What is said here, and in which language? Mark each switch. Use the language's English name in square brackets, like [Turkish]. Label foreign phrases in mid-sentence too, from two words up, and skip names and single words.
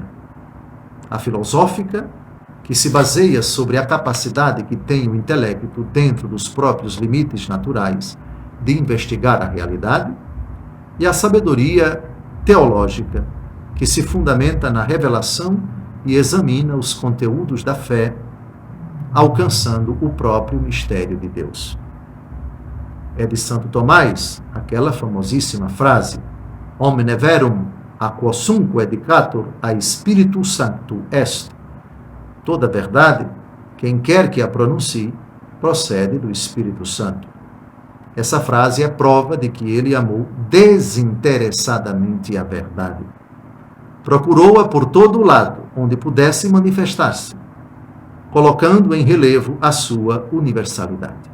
[Portuguese] A filosófica, que se baseia sobre a capacidade que tem o intelecto dentro dos próprios limites naturais de investigar a realidade, e a sabedoria teológica, que se fundamenta na revelação e examina os conteúdos da fé, alcançando o próprio mistério de Deus. É de Santo Tomás aquela famosíssima frase: [Latin] Omne verum a quosumque edicatur a Spiritu Sancto est. [Portuguese] Toda verdade, quem quer que a pronuncie, procede do Espírito Santo. Essa frase é prova de que ele amou desinteressadamente a verdade. Procurou-a por todo o lado, onde pudesse manifestar-se, colocando em relevo a sua universalidade.